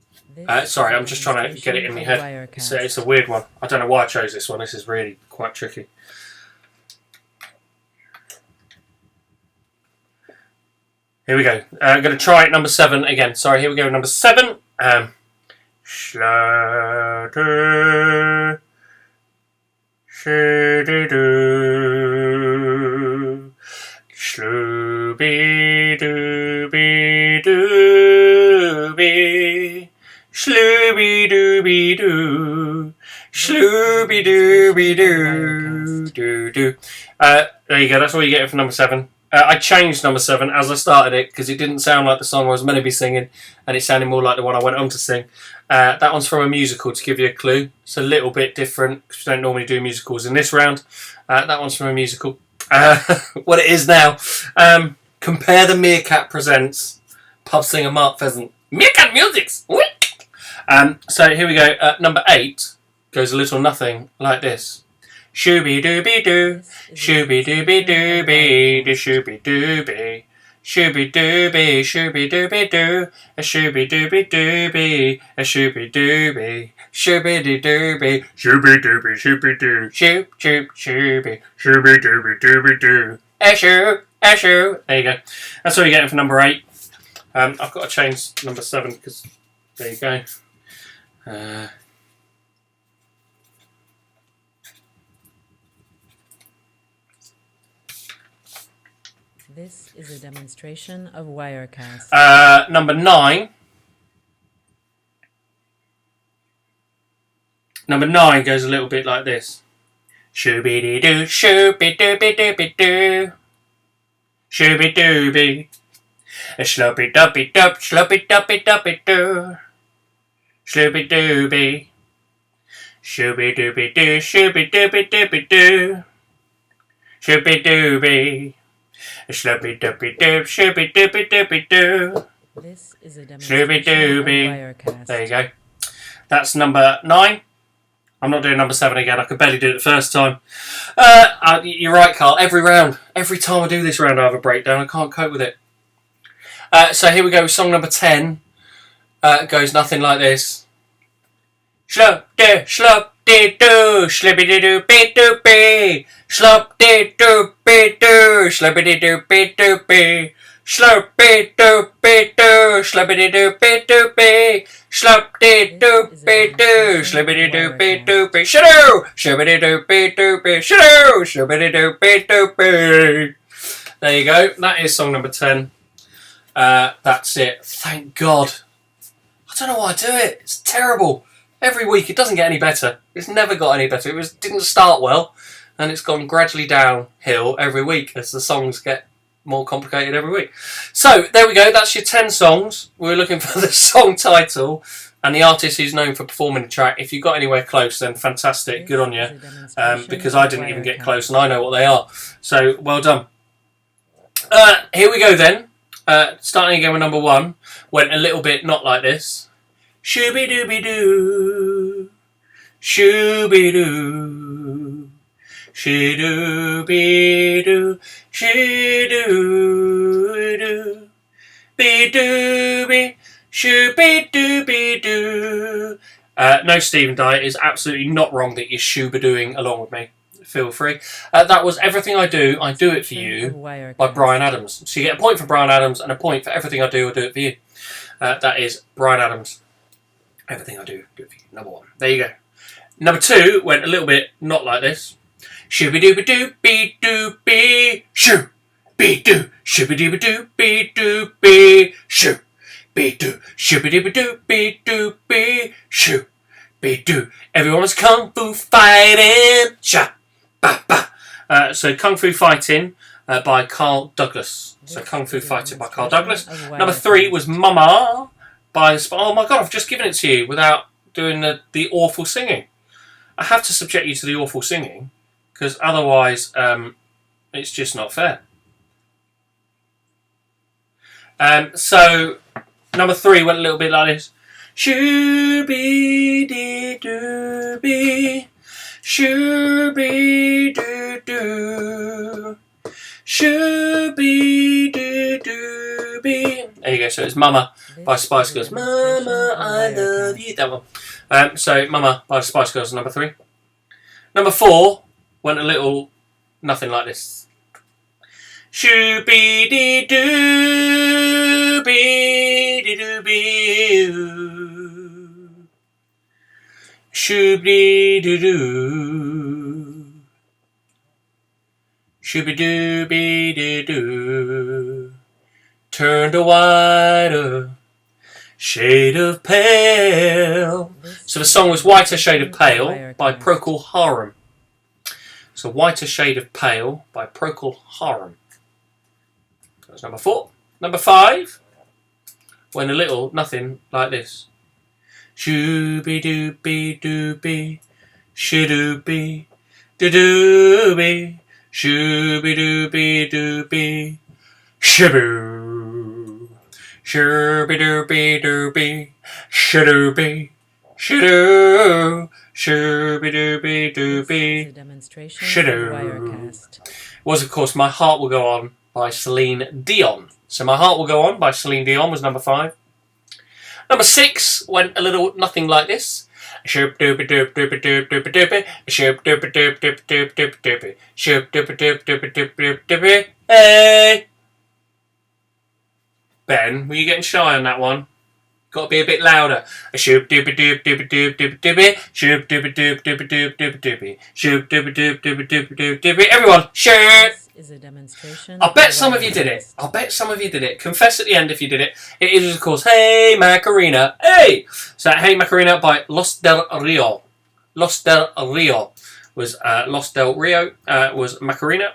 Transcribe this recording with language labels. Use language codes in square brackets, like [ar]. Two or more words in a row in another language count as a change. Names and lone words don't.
[en] Sorry, I'm just trying to get it in my head. It's a weird one. I don't know why I chose this one. This is really quite tricky. Here we go. I'm going to try number 7 again. Sorry, here we go. Number 7. Schlatter, shoo-doo-doo, slooby-dooby-dooby, slooby-dooby-doo, slooby-dooby-doo-doo-doo. There you go. That's all you get for number 7. I changed number 7 as I started it because it didn't sound like the song I was meant to be singing, and it sounded more like the one I went on to sing. That one's from a musical, to give you a clue. It's a little bit different because we don't normally do musicals in this round. That one's from a musical. What it is now. Compare the Meerkat Presents Pub Singer Mark Pheasant. Meerkat Musics! So here we go. Number 8 goes a little nothing like this. Shooby dooby doo, shooby dooby dooby, do shooby dooby, shooby dooby, shooby dooby doo, a shooby dooby dooby, a shooby dooby, shooby dooby, shooby dooby, shooby doo, shoop shoop shooby, shooby dooby dooby doo, a shoo, a shoo. There you go. That's all you're getting for number 8. I've got to change number 7 because there you go. This is a demonstration of Wirecast. Number 9. Number 9 goes a little bit like this. Shooby-dee-doo, shooby-dooby-dooby-doo. Shooby-dooby. A sloppy-duppy-dup, sloppy-duppy-duppy-doo. Shooby-dooby. Shooby-dooby-doo, shooby-dooby-dooby-doo. Shooby-dooby. Shooby-dooby-doo, shooby-dooby-dooby-doo. This is a demonstration of Wirecast. There you go. That's number 9. I'm not doing number 7 again. I could barely do it the first time. You're right, Carl. Every round, every time I do this round, I have a breakdown. I can't cope with it. So here we go. Song number 10 goes nothing like this. Slop-de, slop-de-doo, slippity-doo-be-doo-be. Slop-de-doo-be-doo, slippity-doo-be-doo-be. Slop-de-doo-be-doo, slippity-doo-be-doo-be. Slop-de-doo-be-doo, slippity-doo-be-doo-be. Shadoo, shibbity-doo-be-doo-be. Shadoo, shibbity-doo-be-doo-be. There you go. That is song number 10. That's it. Thank God. I don't know why I do it. It's terrible. Every week it doesn't get any better. It's never got any better. It didn't start well, and it's gone gradually downhill every week as the songs get more complicated every week. So there we go. That's your 10 songs. We were looking for the song title and the artist who's known for performing the track. If you got anywhere close, then fantastic. Good on you. Because I didn't even get close, and I know what they are. So well done. Here we go then. Starting again with number 1. Went a little bit not like this. Shooby-dooby-doo, shooby-doo, shoo-doo-be-doo, shoo-doo-doo, be-doo-be, shoo-be-doo-be-doo. No, Stephen Dye, it is absolutely not wrong that you're shooba-dooing along with me. Feel free. That was Everything I Do It For You by Bryan Adams. So you get a point for Bryan Adams and a point for Everything I Do It For You. That is Bryan Adams. Everything I Do it for you. Number 1. There you go. Number 2 went a little bit not like this. Shooby-dooby-doo-be-doo-be. Shoo. Be-doo. Shooby-dooby-doo-be-doo-be. Shoo. Be-doo. Shooby-dooby-doo-be-doo-be. Shoo. Be-doo. Everyone was kung fu fighting. Sha. Ba. Ba. So Kung Fu Fighting by Carl Douglas. So Kung Fu Fighting by Carl Douglas. Number 3 was Mama by... Oh my God, I've just given it to you without doing the awful singing. I have to subject you to the awful singing because otherwise it's just not fair. So number 3 went a little bit like this. Shooby-dee-doo-be, shooby-doo-doo, shooby-doo-doo-be. There you go. So it's Mama by This Spice is a Girls. demonstration Mama, of I love Wirecast. you. That one. So Mama by Spice Girls, number 3. Number 4 went a little nothing like this. Shooby dee doo be dee doo be. Shooby doo doo. Shooby doo be doo doo. Turned a whiter shade of pale. So the song was Whiter Shade of Pale by Procol Harum. So Whiter Shade of Pale by Procol Harum. That's number 4. Number 5 went a little nothing like this. Shooby dooby dooby, shadooby dooby, shooby dooby dooby, shaboo, shooby dooby dooby, shadooby, shadoo, shooby dooby This is a dooby, demonstration shadoo. of Wirecast. Was of course My Heart Will Go On by Celine Dion. So My Heart Will Go On by Celine Dion was number 5. Number 6 went a little nothing like this. Shoop doopy doop doopy doop doopy doopy. Shoop doopy doop doop doop doop doopy. Shoop doopy doop doopy doop doop doopy. Hey! Ben, were you getting shy on that one? Got to be a bit louder. Shoop doopy doop doopy doop doopy doopy. Shoop doopy doop doopy doop doopy doopy. Shoop doopy doop doopy doopy doop doopy. Everyone, shoop! This is a demonstration. I bet some of you did it. I'll bet some of you did it. Confess at the end if you did it. It is, of course, Hey Macarena. Hey! So, Hey Macarena by Los Del Rio. Los Del Rio was was Macarena.